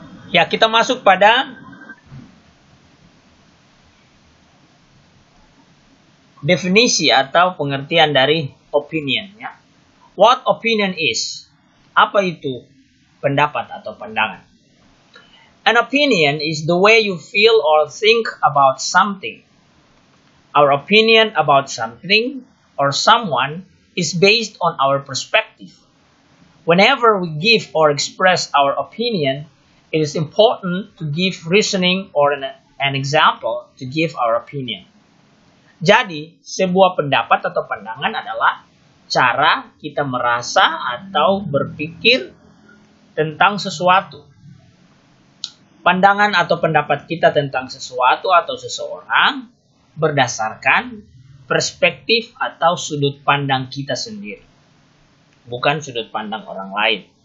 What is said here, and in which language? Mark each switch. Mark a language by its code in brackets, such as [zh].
[id] Ya, kita masuk pada definisi atau pengertian dari opinion ya. [en] What opinion is? [id] Apa itu pendapat atau pandangan? [en] An opinion is the way you feel or think about something. Our opinion about something or someone is based on our perspective. Whenever we give or express our opinion, it is important to give reasoning or an example to give our opinion. [id] Jadi, sebuah pendapat atau pandangan adalah cara kita merasa atau berpikir tentang sesuatu. Pandangan atau pendapat kita tentang sesuatu atau seseorang berdasarkan perspektif atau sudut pandang kita sendiri, bukan sudut pandang orang lain.